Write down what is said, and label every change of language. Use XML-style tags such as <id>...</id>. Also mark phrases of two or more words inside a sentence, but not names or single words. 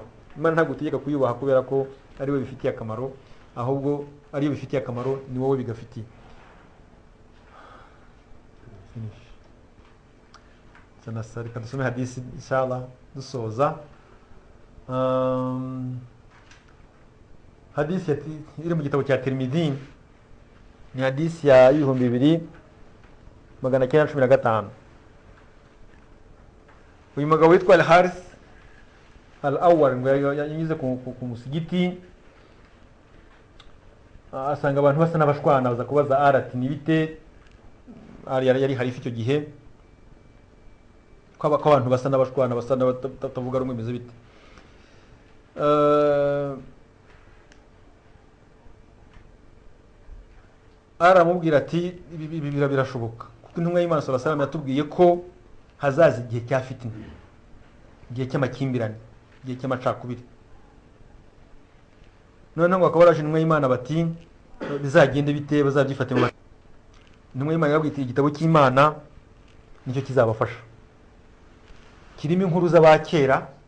<rw>Imana ntabwo utegeka kuyubaha kubera ko ari we bifitiye akamaro, ahubwo ari yo bifitiye akamaro, ni wowe bigafitiye. Reka dusome hadisi inshallah dusoza. Hadisi iri mu gitabo cya Tirmidhi, ni hadisi ya 2915. Uyu mugabo witwa Al-Harith Al-Awwal ngo yanyuze ku musigiti, asanga abantu basa n'abashwana, baza kubaza arati nibite, yari harifi icyo gihe, ko abantu basa n'abashwana, basa n'abatavuga rumwe, bimeze bite? Aramubwira ati ibi birashoboka, kuko intumwa y'Imana</rw> <ar>صلى الله عليه وسلم</ar> <rw>yatubwiye ko hazaza igihe cya fitina, igihe cy'amakimbirane, igihe cy'amacakubiri. Noneho bakaba baraje intumwa y'Imana bati bizagende bite, bazabyifate mu intumwa y'Imana yababwiye igitabo cy'Imana nicyo kizabafasha, kirimo inkuru z'abakera.</rw>